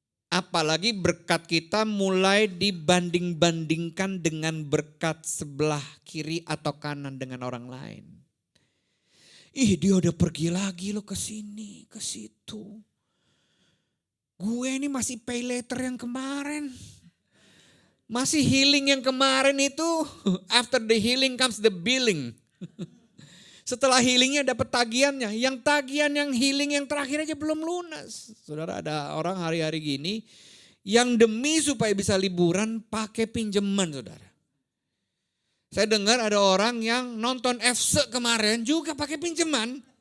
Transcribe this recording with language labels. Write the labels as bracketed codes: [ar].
[id] Apalagi berkat kita mulai dibanding-bandingkan dengan berkat sebelah kiri atau kanan dengan orang lain. Ih, dia udah pergi lagi loh ke sini, ke situ. Gue ini masih pay later yang kemarin. Masih healing yang kemarin itu. [en] After the healing comes the billing. [id] Setelah healingnya dapat tagihannya. Yang tagihan yang healing yang terakhir aja belum lunas. Saudara, ada orang hari-hari gini yang demi supaya bisa liburan pakai pinjaman saudara. Saya dengar ada orang yang nonton FC kemarin juga pakai pinjaman.